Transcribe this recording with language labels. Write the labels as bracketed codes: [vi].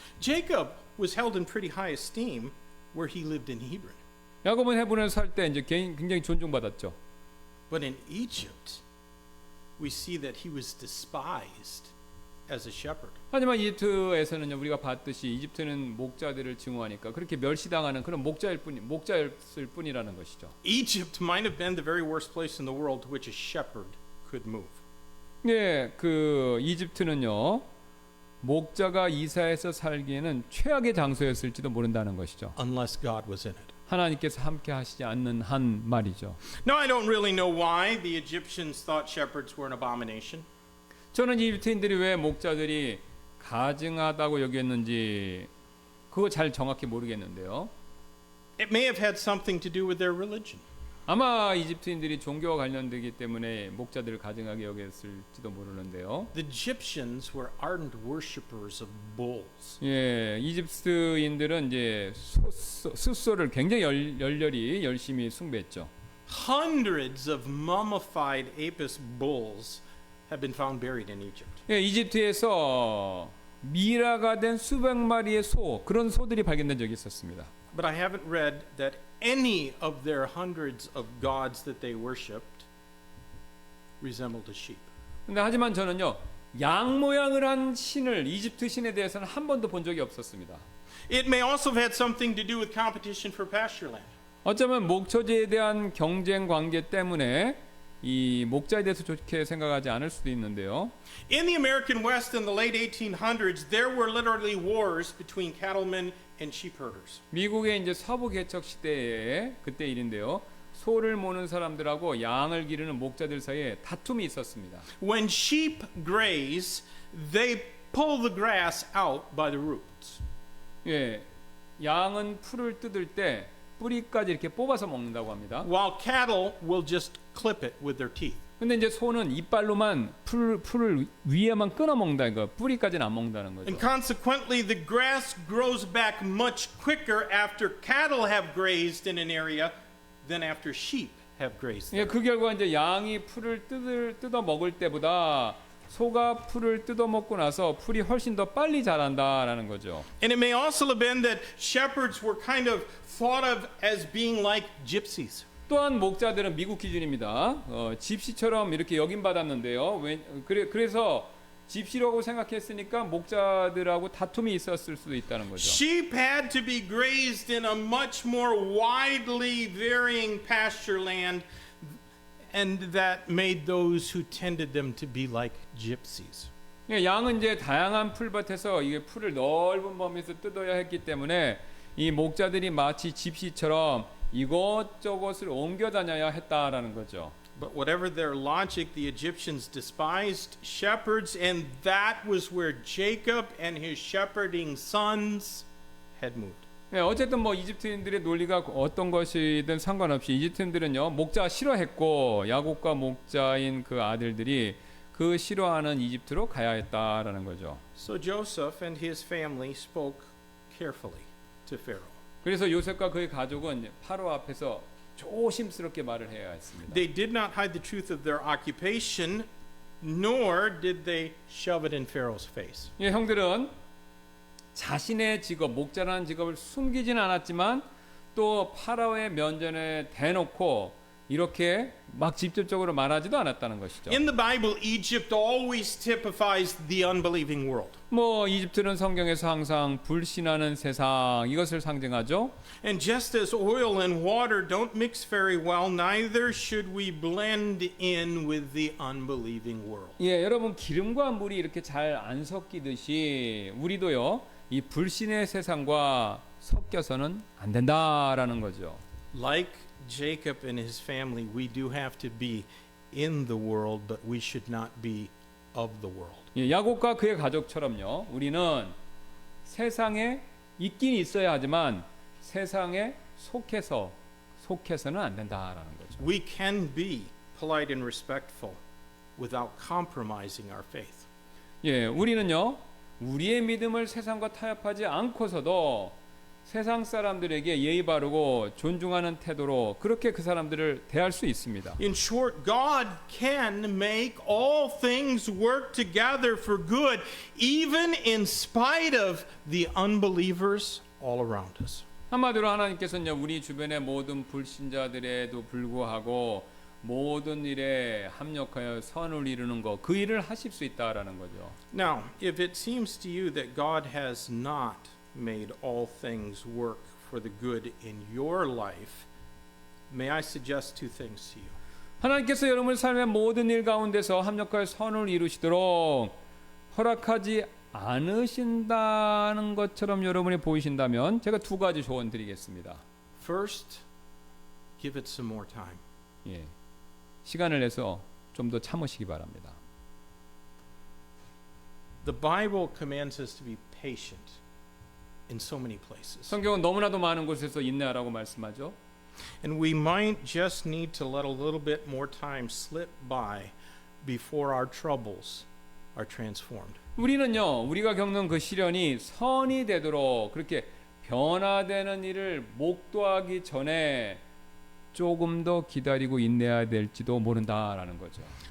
[en] Jacob was held in pretty high esteem where he lived in Hebron. [ko] 야곱은 헤브론에 살 때 이제 굉장히 존중받았죠. [en] But in Egypt, we see that he was despised as a shepherd. [ko] 하지만 이집트에서는요 우리가 봤듯이 이집트는 목자들을 증오하니까 그렇게 멸시당하는 그런 목자였을 뿐이라는 것이죠. [en] Egypt might have been the very worst place in the world to which a shepherd could move. [ko] 예, 그 이집트는요 목자가 이사해서 살기에는 최악의 장소였을지도 모른다는 것이죠. [en] Unless God was in it. [ko] 하나님께서 함께 하시지 않는 한 말이죠. [en] Now I don't really know why the Egyptians thought shepherds were an abomination. [ko] 저는 이집트인들이 왜 목자들이 가증하다고 여겼는지 그거 잘 정확히 모르겠는데요. [en] It may have had something to do with their religion. [ko] 아마 이집트인들이 종교와 관련되기 때문에 목자들을 가증하게 여겼을지도 모르는데요. [en] The Egyptians were ardent worshippers of bulls. [ko] 예, 이집트인들은 이제 숫소를 굉장히 열렬히 열심히 숭배했죠. [en] Hundreds of mummified Apis bulls have been found buried in Egypt. [ko] 예, 이집트에서 미라가 된 수백 마리의 그런 소들이 발견된 적이 있었습니다. [en] But I haven't read that any of their hundreds of gods that they worshipped resembled a sheep. [ko] 근데 하지만 저는요, 양 모양을 한 신을 이집트 신에 대해서는 한 번도 본 적이 없었습니다. [en] It may also have had something to do with competition for pasture land. [ko] 어쩌면 목초지에 대한 경쟁 관계 때문에 이 목자에 대해서 좋게 생각하지 않을 수도 있는데요. [en] In the American West in the late 1800s, there were literally wars between cattlemen and sheep herders. [ko] 미국의 이제 서부 개척 시대에 그때 일인데요. 소를 모는 사람들하고 양을 기르는 목자들 사이에 다툼이 있었습니다. [en] When sheep graze, they pull the grass out by the roots. [ko] 예, 양은 풀을 뜯을 때 뿌리까지 이렇게 뽑아서 먹는다고 합니다. [en] While cattle will just clip it with their teeth. [ko] 근데 이제 소는 이빨로만 풀을 위에만 끊어 먹는다 이거 뿌리까지는 안 먹는다는 거죠. [en] And consequently, the grass grows back much quicker after cattle have grazed in an area than after sheep have grazed. [ko] 예, 그 결과 이제 양이 풀을 뜯어 먹을 때보다 소가 풀을 뜯어 먹고 나서 풀이 훨씬 더 빨리 자란다라는 거죠. [en] And it may also have been that shepherds were kind of thought of as being like gypsies. [ko] 또한 목자들은 미국 기준입니다. 집시처럼 이렇게 여김 받았는데요. 그래서 집시라고 생각했으니까 목자들하고 다툼이 있었을 수도 있다는 거죠. [en] Sheep had to be grazed in a much more widely varying pasture land, and that made those who tended them to be like gypsies. [ko] 양은 이제 다양한 풀밭에서 이게 풀을 넓은 범위에서 뜯어야 했기 때문에 이 목자들이 마치 집시처럼 이것저것을 옮겨 다녀야 했다라는 거죠. [en] But whatever their logic, the Egyptians despised shepherds, and that was where Jacob and his shepherding sons had moved. [ko] 네, 어쨌든 뭐 이집트인들의 논리가 어떤 것이든 상관없이 이집트인들은요 목자 싫어했고 야곱과 목자인 그 아들들이 그 싫어하는 이집트로 가야 했다라는 거죠. [en] So Joseph and his family spoke carefully to Pharaoh. [ko] 그래서 요셉과 그의 가족은 파로 앞에서 조심스럽게 말을 해야 했습니다. [en] They did not hide the truth of their occupation, nor did they shove it in Pharaoh's face. [ko] 예, 형들은 자신의 직업, 목자라는 직업을 숨기진 않았지만 또 파라오의 면전에 대놓고 이렇게 막 직접적으로 말하지도 않았다는 것이죠. [en] In the Bible, Egypt always typifies the unbelieving world. [ko] 뭐 이집트는 성경에서 항상 불신하는 세상 이것을 상징하죠. [en] And just as oil and water don't mix very well, neither should we blend in with the unbelieving world. [ko] 예, 여러분 기름과 물이 이렇게 잘 안 섞이듯이 우리도요 이 불신의 세상과 섞여서는 안 된다라는 거죠. [en] Like Jacob and his family, we do have to be in the world, but we should not be of the world. [ko] 예, 야곱과 그의 가족처럼요. 우리는 세상에 있긴 있어야 하지만 세상에 속해서는 안 된다라는 거죠. [en] We can be polite and respectful without compromising our faith. [ko] 예, 우리는요. 우리의 믿음을 세상과 타협하지 않고서도 세상 사람들에게 예의 바르고 존중하는 태도로 그렇게 그 사람들을 대할 수 있습니다. [en] In short, God can make all things work together for good, even in spite of the unbelievers all around us. [ko] 한마디로 하나님께서는 우리 주변의 모든 불신자들에도 불구하고 모든 일에 합력하여 선을 이루는 것, 그 일을 하실 수 있다라는 거죠. [en] Now, if it seems to you that God has not made all things work for the good in your life, may I suggest two things to you. [ko] 하나님께서 여러분의 삶의 모든 일 가운데서 합력하여 선을 이루시도록 허락하지 않으신다는 것처럼 여러분이 보이신다면 제가 두 가지 조언 드리겠습니다. [en] First, give it some more time. [ko] 예, 시간을 내서 좀 더 참으시기 바랍니다. [en] The Bible commands us to be patient in so many places. [ko] 성경은 너무나도 많은 곳에서 인내하라고 말씀하죠. [en] And we might just need to let a little bit more time slip by before our troubles are transformed. [ko] 우리는요, 우리가 겪는 그 시련이 선이 되도록 그렇게 변화되는 일을 목도하기 전에 조금 더 기다리고 인내해야 될지도 모른다라는 거죠.